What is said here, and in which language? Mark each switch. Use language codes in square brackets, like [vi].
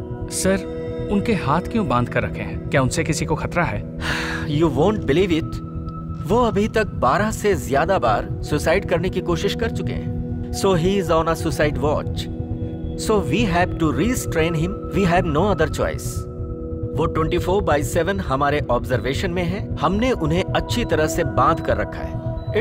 [hi] Sir, उनके हाथ क्यों बांध कर रखे हैं? क्या उनसे किसी को खतरा है? [en] You won't believe it. [hi] वो अभी तक 12 से ज्यादा बार सुसाइड करने की कोशिश कर चुके हैं। [en] So he is on a suicide watch. So we have to restrain him. We have no other choice. [hi] वो 24/7 हमारे ऑब्जर्वेशन में है। हमने उन्हें अच्छी तरह से बांध कर रखा है।